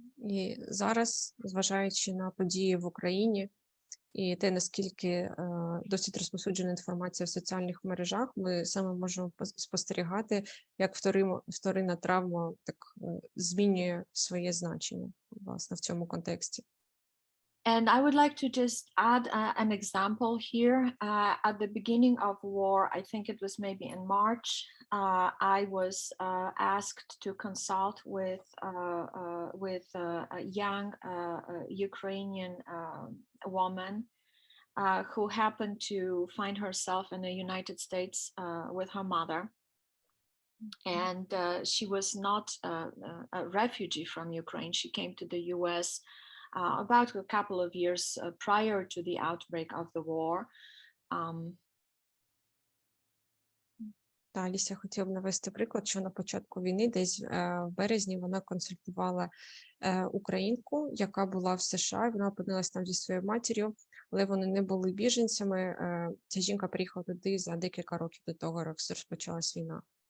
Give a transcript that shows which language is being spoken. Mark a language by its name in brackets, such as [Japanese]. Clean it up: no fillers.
[Ukrainian] І зараз, зважаючи на події в Україні і те, наскільки досить розповсюджена інформація в соціальних мережах, ми саме можемо спостерігати, як вторинна травма так змінює своє значення, власне, в цьому контексті. [English] And I would like to just add an example here. At the beginning of war, I think it was maybe in March, I was asked to consult with a young Ukrainian woman who happened to find herself in the United States with her mother. And she was not a refugee from Ukraine. She came to the US about a couple of years prior to the outbreak of the war. [Ukrainian] Алісія хотіла б навести приклад, що на початку війни, десь в березні, вона консультувала українку, яка була в США, вона опинилась там зі своєю матір'ю, але вони не були біженцями. Ця жінка приїхала туди за декілька років до того, як розпочалась війна.